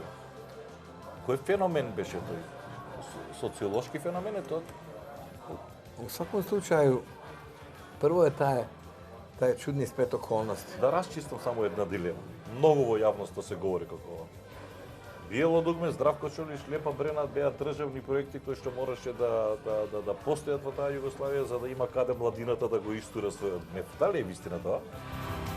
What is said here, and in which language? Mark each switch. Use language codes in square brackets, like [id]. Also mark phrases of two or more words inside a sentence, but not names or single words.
[mk] Кој феномен беше тој? Социолошки феномен е тоа? [hr] U svakom slučaju, prvo je taj čudni splet okolnosti. [mk] Да расчистам само една дилема. Многу во јавноста се говори како ова. Биело дугме, Здравко Чолиш, Лепа Брена беа државни проекти кои што мораше да постојат во таа Југославија за да има каде младината да го истура својот гнев. Дали е вистина тоа?